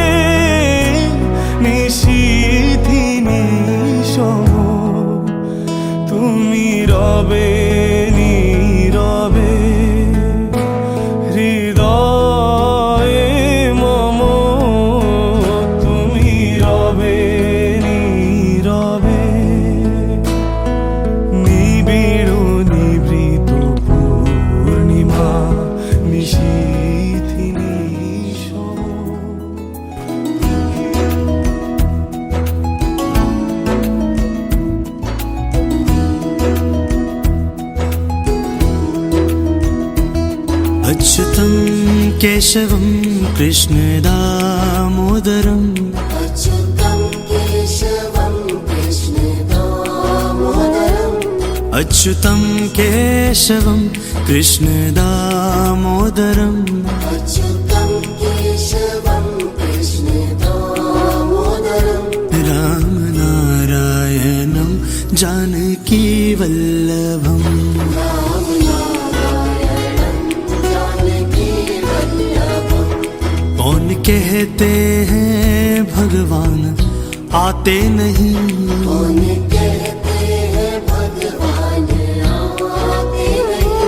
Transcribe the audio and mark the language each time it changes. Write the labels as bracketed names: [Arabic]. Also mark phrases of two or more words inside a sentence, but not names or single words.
[Bangla] নিশীথিনী সম তুমি রবে নীরবে হৃদয়ে মম তুমি রবে নীরবে নিবিড় নিভৃত পূর্ণিমা নিশীথিনী সম [Sanskrit] अच्युतं केशवं कृष्ण दामोदरम् अच्युतं केशवं कृष्ण दामोदरम् अच्युतं केशवं कृष्ण दामोदरम् अच्युतं केशवं कृष्ण दामोदरम् रामनारायणं जानकी वल्लभम् [Hindi] कौन कहते हैं भगवान आते नहीं कौन कहते हैं भगवान आते नहीं